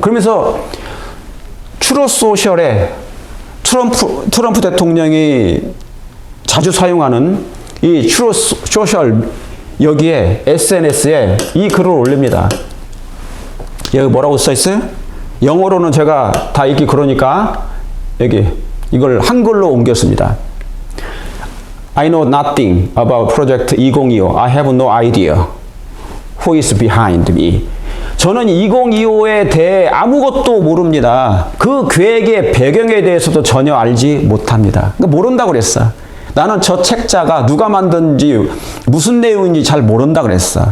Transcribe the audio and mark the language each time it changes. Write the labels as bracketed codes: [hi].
[ko] 그러면서 트루스 소셜에 트럼프 대통령이 자주 사용하는 이 트루스 소셜 여기에 SNS에 이 글을 올립니다. 여기 뭐라고 써 있어요? 영어로는 제가 다 읽기 그러니까 여기 이걸 한글로 옮겼습니다. [en] I know nothing about Project 2025. I have no idea who is behind me. [ko] 저는 2025에 대해 아무것도 모릅니다. 그 계획의 배경에 대해서도 전혀 알지 못합니다. 그러니까 모른다고 그랬어. 나는 저 책자가 누가 만든지 무슨 내용인지 잘 모른다 그랬어.